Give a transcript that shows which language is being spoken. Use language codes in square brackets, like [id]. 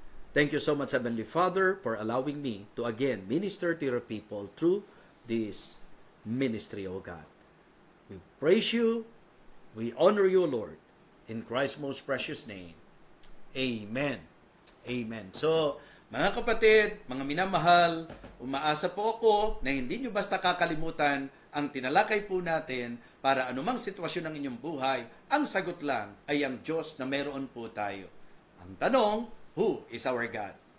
[en] Thank you so much, Heavenly Father, for allowing me to again minister to your people through this ministry, O God. We praise you, we honor you, Lord, in Christ's most precious name. Amen. Amen. [tl] So, mga kapatid, mga minamahal, umaasa po ako na hindi nyo basta kakalimutan ang tinalakay po natin para anumang sitwasyon ng inyong buhay, ang sagot lang ay ang Diyos na meron po tayo. Ang tanong, [en] who is our God?